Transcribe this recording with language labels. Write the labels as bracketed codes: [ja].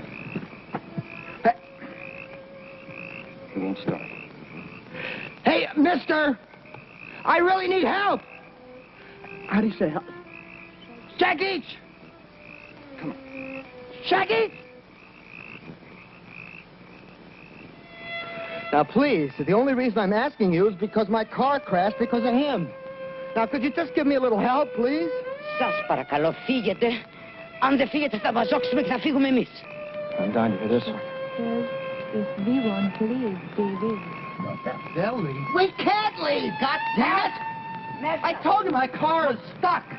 [en] Hey. It won't start. Hey, mister! I really need help! How do you say help? Jackie! Come on. Jackie! Now, please, the only reason I'm asking you is because my car crashed because of him. Now, could you just give me a little help, please? [el] Σας παρακαλώ, φύγετε. Αν δεν φύγετε, θα βαζόξουμε και θα φύγουμε εμείς. [en] I'm down to this one. If we won't leave, they will. They'll leave. We can't leave, goddammit! I told you my car is stuck.